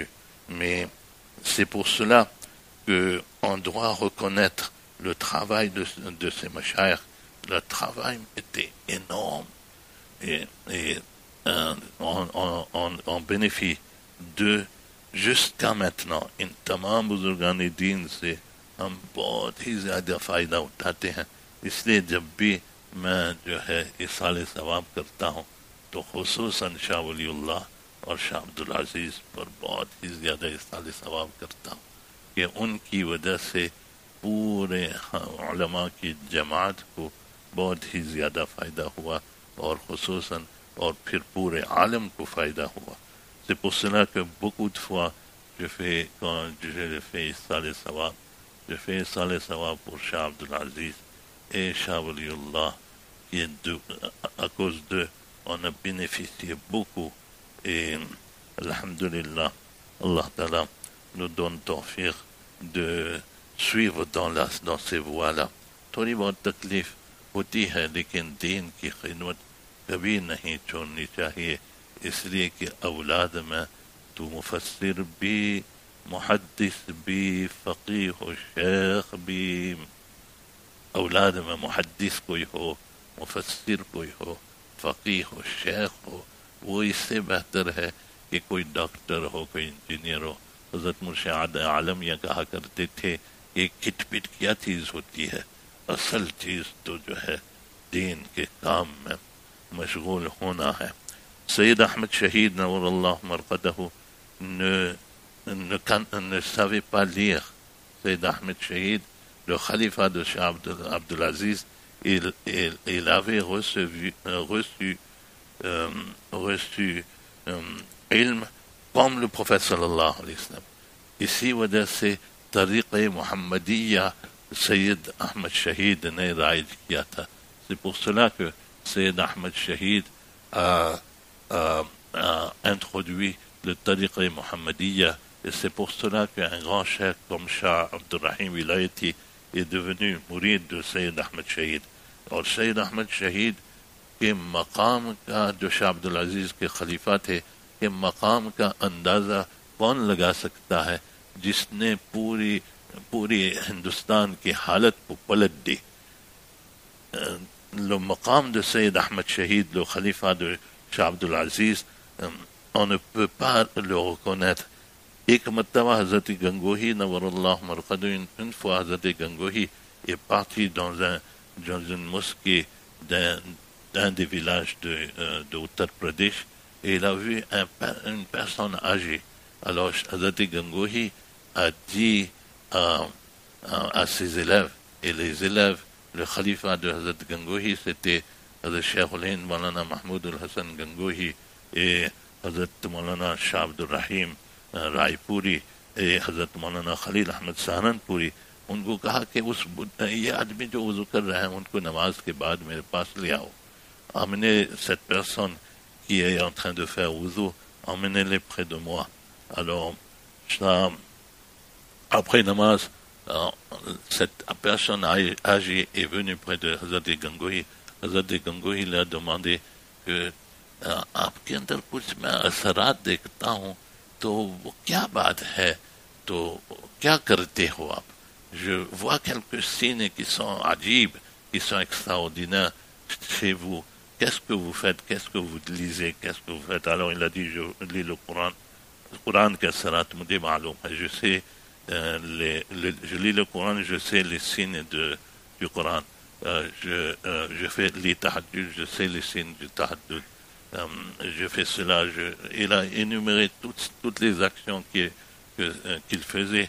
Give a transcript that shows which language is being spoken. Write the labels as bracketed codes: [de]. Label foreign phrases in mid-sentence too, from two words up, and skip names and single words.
[fr] Mais c'est pour cela qu'on doit reconnaître le travail de ces mashayikh. Le travail était énorme, et on bénéficie de jusqu'à maintenant. [ur] ان تمام بزرگانِ دین سے ہم بہت ہی زیادہ فائدہ اٹھاتے ہیں. اس لیے جب بھی میں جو ہے ایصالِ ثواب کرتا ہوں تو خصوصاً شاہ ولی اللہ اور شاہ عبدالعزیز پر بہت ہی زیادہ ایصالِ ثواب کرتا ہوں کہ ان کی وجہ سے پورے علما کی جماعت کو بہت ہی زیادہ فائدہ ہوا، اور خصوصاً اور پھر پورے عالم کو فائدہ ہوا. [fr] C'est pour cela que beaucoup de fois quand je fais [ur] ایصال ثواب, [fr] je fais [ur] ایصال ثواب [fr] pour Shah Abdul Aziz et Shah Waliullah, à cause d'eux, on a bénéficié beaucoup, et alhamdulillah, [ar] الله تعالى [fr] nous donne tawfiq de suivre dans ces voies-là. [ur] تھوڑی بہت تکلیف ہوتی ہے، لیکن دین کی خدمت کبھی نہیں چھوڑنی چاہیے، اس لیے کہ اولاد میں تو مفسر بھی، محدث بھی، فقیہ ہو، شیخ بھی. اولاد میں محدث کوئی ہو، مفسر کوئی ہو، فقیہ ہو، شیخ ہو، وہ اس سے بہتر ہے کہ کوئی ڈاکٹر ہو، کوئی انجینئر ہو. حضرت مرشدِ عالم یہ کہا کرتے تھے کہ کھٹ پٹ کیا چیز ہوتی ہے، اصل چیز تو جو ہے دین کے کام میں مشغول ہونا ہے. [fr] Sayyid Ahmed Shahid [ar] نور الله مرقده [fr] ne savait pas lire. Sayyid Ahmed Shahid, le khalifa de Shah Abdul Aziz, il avait reçu ilm comme le prophète [ar] صلى الله عليه وسلم. [fr] Ici, [ur] وجہ سے طریقۂ محمدیہ سید احمد شہید نے رائج کیا تھا. [fr] C'est pour cela que Sayyid Ahmed Shahid a introduit le [ar] طريقة محمدية, [fr] et c'est pour cela qu'un grand cheikh comme Shah Abdul Rahim Wilayati est devenu murid de Sayyid Ahmed Shahid. [ur] اور سید احمد شہید کے مقام کا، جو شاہ عبدالعزیز کے خلیفہ تھے، کے مقام کا اندازہ کون لگا سکتا ہے جس نے پوری ہندوستان کی حالت کو پلٹ دی. [fr] Le maqam de Sayyid Ahmed Shahid, le khalifa de Shah Abdul Aziz, on ne peut pas le reconnaître. [ur] ایک مرتبہ حضرت گنگوہی [ar] نور الله مرقده, [fr] une fois हजरत गंगोही est parti dans une mosquée d'un des villages de Uttar Pradesh, et il a vu une personne âgée. Alors Hazrat Gangohi a dit à ses élèves, et les élèves, le khalifa de Hazrat Gangohi, c'était Hazrat Shaykh Hulain Maulana Mahmoud al-Hassan Gangohi et Hazrat Maulana Shah Abdul Rahim Raipuri et Hazrat Maulana Khalil Ahmad Saharanpuri. [ur] ان کو کہا کہ یہ آدمی جو وضو کر رہے ہیں ان کو نماز کے بعد میرے پاس لے آؤ. [fr] Amenez cette personne qui est en train de faire wudu, emmenez-les près de moi. Alors, après namaz, cette personne âgée est venue près de Hazrat Gangohi. Hazrat Gangohi lui a demandé que [ur] آپ کے اندر کچھ میں اثرات دیکھتا ہوں، تو وہ کیا بات ہے، تو کیا کرتے ہو آپ? [fr] Je vois quelques signes qui sont ajib, qui sont extraordinaires chez vous. Qu'est-ce que vous faites? Qu'est-ce que vous lisez? Qu'est-ce que vous faites? Alors il a dit, je lis le Coran [ur] قرآن کے اثرات مجھے معلوم ہے. [fr] Je sais, je lis le Coran, je sais les signes du Coran. Je fais les tahajjud, je sais les signes du tahajjud. Je fais cela. Il a énuméré toutes les actions qu'il faisait.